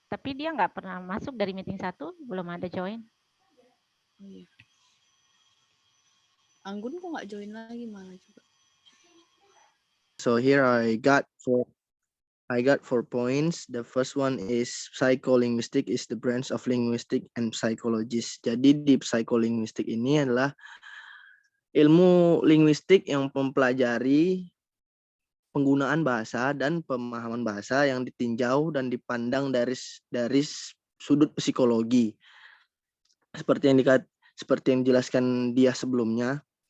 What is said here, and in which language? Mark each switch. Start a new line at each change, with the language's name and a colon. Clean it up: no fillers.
Indonesian: Tapi dia nggak pernah masuk dari meeting 1, belum ada join. Oh, iya. Anggun kok nggak join lagi malah juga.
English: So here I got 4 points. The first one is psycholinguistic is the branch of linguistic and psychologist.
Indonesian: Jadi di psycholinguistic ini adalah ilmu linguistik yang mempelajari penggunaan bahasa dan pemahaman bahasa yang ditinjau dan dipandang dari sudut psikologi. Seperti yang dijelaskan dia sebelumnya.